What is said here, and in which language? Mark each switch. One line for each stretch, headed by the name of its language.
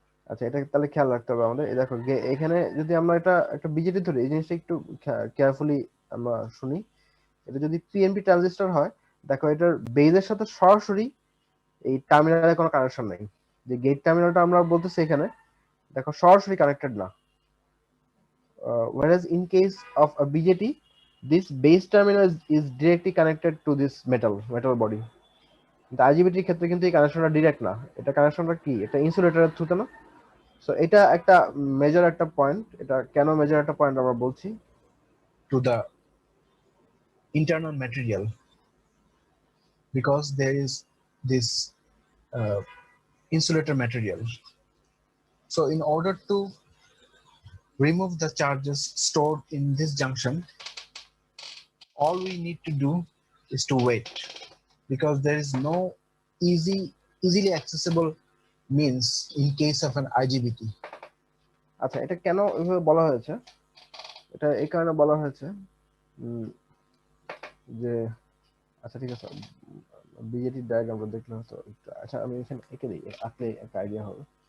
Bangla: আচ্ছা, এটা তাহলে খেয়াল রাখতে হবে আমাদের। এই দেখো এখানে যদি আমরা এটা একটা বিজেটি ধরি, এই জিনিসটা একটু কেয়ারফুলি আমরা শুনি। এটা যদি পিএনপি ট্রানজিস্টর হয়, দেখো এটার বেজের সাথে সরাসরি এই টার্মিনালের কোনো কানেকশন নাই। যে গেট টার্মিনালটা আমরা বলতেছি এখানে, দেখো সরাসরি কানেক্টেড না।
English: whereas in case of a BJT, this base terminal is directly connected to this metal body.
Bangla: কিন্তু আইজিবিটির ক্ষেত্রে কিন্তু এই কানেকশনটা ডিরেক্ট না। এটা কানেকশনটা কি, এটা ইনসুলেটরের থ্রুতে না। সো এটা একটা মেজর একটা পয়েন্ট। এটা কেন মেজর একটা পয়েন্ট আমরা বলছি,
English: to the internal material, because there is this insulator material. So in order to remove the charges stored in this junction, all we need to do is to wait, because there is no easily accessible means in case of an IGBT.
Bangla: আচ্ছা এটা কেন এভাবে বলা হয়েছে, এটা এই কারণে বলা হয়েছে যে, আচ্ছা ঠিক আছে, বিজেটি ডায়াগ্রামটা দেখলে হয়তো একটু, আচ্ছা আমি এখানে এঁকে দিই, আঁকলে একটা আইডিয়া হবে।